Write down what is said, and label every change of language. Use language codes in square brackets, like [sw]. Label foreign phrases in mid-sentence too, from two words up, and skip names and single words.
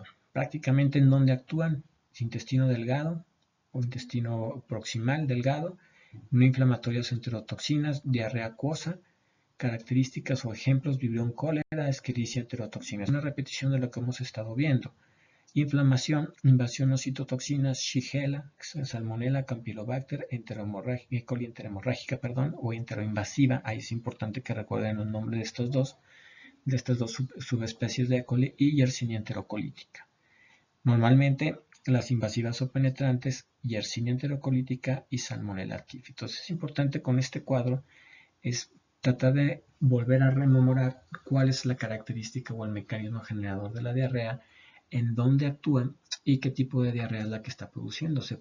[es] Prácticamente en donde actúan: intestino delgado o intestino proximal delgado, no inflamatorias enterotoxinas, diarrea acuosa, características o ejemplos: vibrión, cólera, escherichia, enterotoxinas. Una repetición de lo que hemos estado viendo. Inflamación, invasión o citotoxinas: Shigella, Salmonella, Campylobacter, E. coli enteromorrágica, o enteroinvasiva. Ahí es importante que recuerden el nombre de estas dos subespecies de E. coli, y Yersinia enterocolítica. Normalmente las invasivas o penetrantes: Yersinia enterocolítica y Salmonella typhi. Entonces es importante con este cuadro es tratar de volver a rememorar cuál es la característica o el mecanismo generador de la diarrea, en dónde actúan y qué tipo de diarrea es la que está produciéndose.